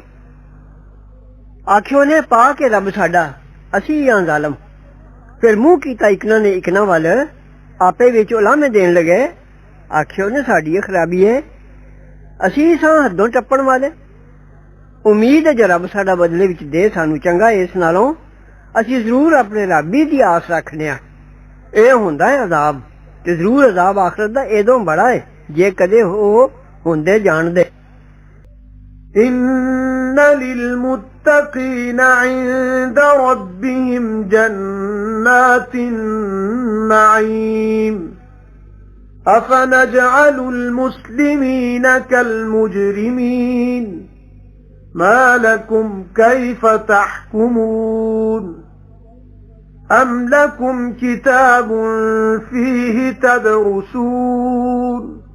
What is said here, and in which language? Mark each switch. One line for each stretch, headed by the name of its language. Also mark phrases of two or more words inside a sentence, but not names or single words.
Punjabi: ਆਖਿਓ ਨੇ ਪਾ ਕੇ ਰੱਬ ਸਾਡਾ ਅਸੀ ਹਾਂ ਜ਼ਾਲਮ ਫਿਰ ਮੂੰਹ ਕੀਤਾ ਇਕਨਾ ਨੇ ਇਕਨਾ ਵੱਲ ਆਪੇ ਵਿਚ ਉਲਾਮੇ ਦੇਣ ਲੱਗੇ ਆਖਿਓ ਨੇ ਸਾਡੀ ਖ਼ਰਾਬੀ ਹੈ ਅਸੀ ਸਾਂ ਹੱਦੋਂ ਟੱਪਣ ਵਾਲੇ ਉਮੀਦ ਹੈ ਜੋ ਰੱਬ ਸਾਡਾ ਬਦਲੇ ਵਿਚ ਦੇ ਸਾਨੂੰ ਚੰਗਾ ਇਸ ਨਾਲੋਂ ਅਸੀ ਜ਼ਰੂਰ ਅਪਣੇ ਰੱਬ ਦੀ ਆਸ ਰੱਖਣੇ ਆ ਏ ਹੁੰਦਾ ਹੈ ਅਜ਼ਾਬ ਤੇ ਜ਼ਰੂਰ ਅਜ਼ਾਬ ਆਖ਼ਰਤ ਦਾ ਏਦੋਂ ਬੜਾ ਹੈ ਜੇ ਕਦੇ ਹੋ ਹੁੰਦੇ ਜਾਣਦੇ
Arabic: إن للمتقين عند ربهم جنات النعيم أفنجعل المسلمين كالمجرمين ما لكم كيف تحكمون أم لكم كتاب فيه تدرسون